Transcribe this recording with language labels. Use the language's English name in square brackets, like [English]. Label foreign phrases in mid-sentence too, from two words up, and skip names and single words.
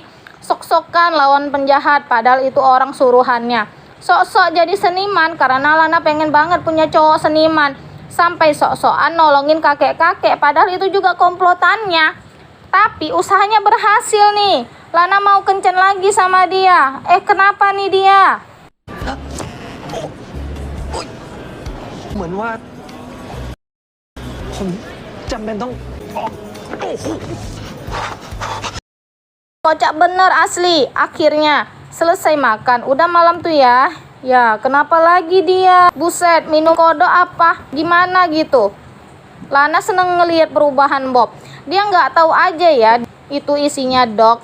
[Indonesian] Sok-sokan lawan penjahat, padahal itu orang suruhannya. Sok-sok jadi seniman karena Lana pengen banget punya cowok seniman. Sampai sok-sokan nolongin kakek-kakek, padahal itu juga komplotannya. Tapi usahanya berhasil nih. Lana mau kencan lagi sama dia. Kenapa nih dia? [Thai] เหมือนว่าผมจำเป็นต้อง [Indonesian] Kocak bener asli. Akhirnya selesai makan. Udah malam tuh ya. Ya kenapa lagi dia? Buset, minum kodok apa? Gimana gitu? Lana seneng ngelihat perubahan Bob. Dia nggak tahu aja ya itu isinya Dok.